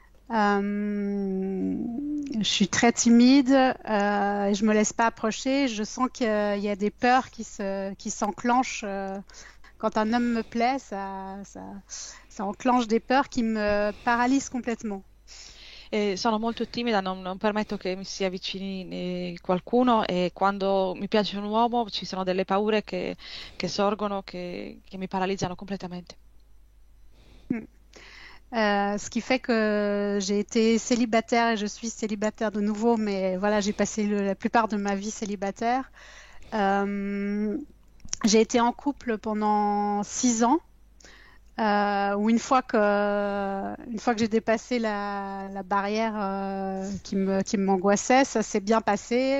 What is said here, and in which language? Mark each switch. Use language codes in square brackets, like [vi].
[fr] Je suis très timide, je me laisse pas approcher. Je sens qu'il y a des peurs qui s'enclenchent. Quand un homme me plaît, ça enclenche des peurs qui me paralysent complètement. [it] Sono molto timida, non permetto che mi si avvicini qualcuno e quando mi piace un uomo ci sono delle paure che sorgono, che mi paralizzano completamente. [fr] Ce qui fait que j'ai été célibataire et je suis célibataire de nouveau, mais voilà, j'ai passé la plupart de ma vie célibataire. J'ai été en couple pendant 6 ans, où une fois que j'ai dépassé la barrière qui m'angoissait, ça s'est bien passé.